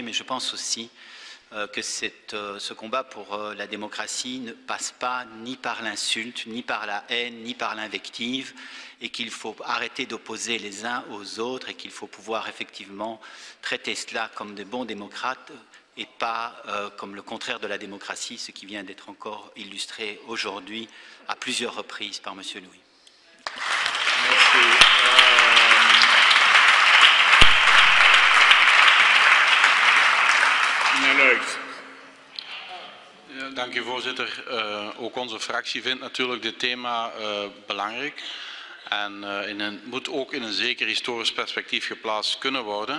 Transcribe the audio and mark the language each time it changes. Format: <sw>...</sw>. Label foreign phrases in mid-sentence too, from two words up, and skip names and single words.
<fr>Mais je pense aussi que ce combat pour la démocratie ne passe pas ni par l'insulte, ni par la haine, ni par l'invective, et qu'il faut arrêter d'opposer les uns aux autres et qu'il faut pouvoir effectivement traiter cela comme des bons démocrates et pas comme le contraire de la démocratie, ce qui vient d'être encore illustré aujourd'hui à plusieurs reprises par M. Louis. Merci.</fr> <nl>Dank u voorzitter. Ook onze fractie vindt natuurlijk dit thema belangrijk. En moet ook in een zeker historisch perspectief geplaatst kunnen worden.</nl>